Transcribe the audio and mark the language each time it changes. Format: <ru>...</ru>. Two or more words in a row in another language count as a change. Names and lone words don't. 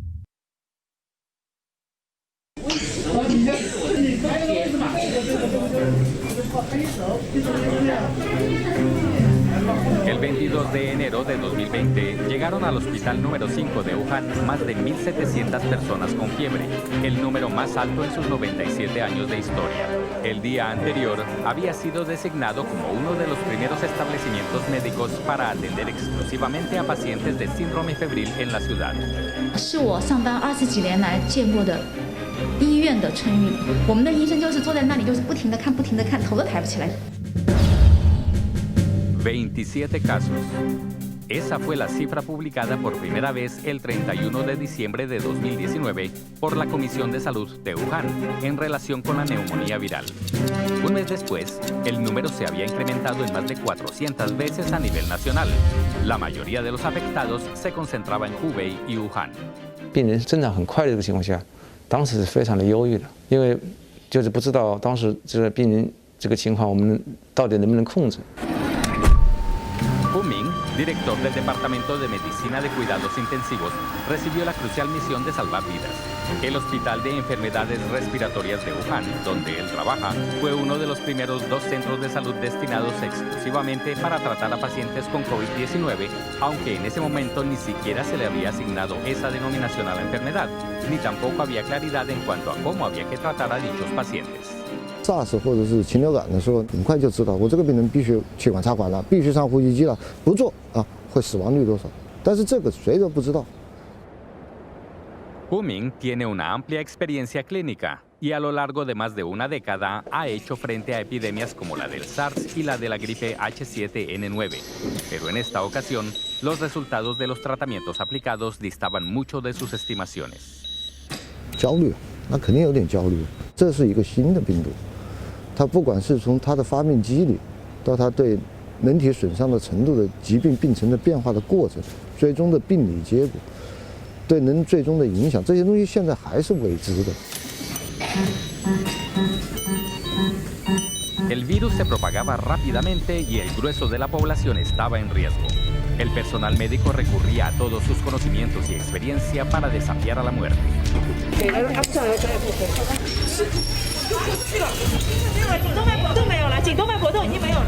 <es>El 22 de enero de 2020 llegaron al hospital número 5 de Wuhan más de 1.700 personas con fiebre, el número más alto en sus 97 años de historia. El día anterior había sido designado como uno de los primeros establecimientos médicos para atender exclusivamente a pacientes de síndrome febril en la ciudad.</es> <zh>是我上班20几年来见过的医院的春运，我们的医生就是坐在那里，就是不停地看，不停地看，头都抬不起来。</zh> <es>27 casos. Esa fue la cifra publicada por primera vez el 31 de diciembre de 2019 por la Comisión de Salud de Wuhan en relación con la neumonía viral. Un mes después, el número se había incrementado en más de 400 veces a nivel nacional. La mayoría de los afectados se concentraba en Hubei y Wuhan.</es> <zh>病人增长很快的这个情况下，当时是非常的忧郁的，因为就是不知道当时这个病人这个情况我们到底能不能控制。</zh> <es>Hu Ming, director del Departamento de Medicina de Cuidados Intensivos, recibió la crucial misión de salvar vidas. El Hospital de Enfermedades Respiratorias de Wuhan, donde él trabaja, fue uno de los primeros 2 centros de salud destinados exclusivamente para tratar a pacientes con COVID-19, aunque en ese momento ni siquiera se le había asignado esa denominación a la enfermedad, ni tampoco había claridad en cuanto a cómo había que tratar a dichos pacientes.</es> <zh>SARS 或者是禽流感的时候，很快就知道我这个病人必须气管插管了，必须上呼吸机了，不做啊会死亡率多少？但是这个谁都不知道。</zh> <es>Hu Ming tiene una amplia experiencia clínica y a lo largo de más de una década ha hecho frente a epidemias como la del SARS y la de la gripe H7N9. Pero en esta ocasión, los resultados de los tratamientos aplicados distaban mucho de sus estimaciones.</es> <zh>焦虑，那肯定有点焦虑。这是一个新的病毒。它不管是从它的发病机理，到它对人体损伤的程度的疾病病程的变化的过程，最终的病理结果，对人最终的影响，这些东西现在还是未知的。</zh> <es>El virus se propagaba rápidamente y el grueso de la población estaba en riesgo. El personal médico recurría a todos sus conocimientos y experiencia para desafiar a la muerte.</es> <zh>都没有了，颈动脉搏动已经没有了。</zh>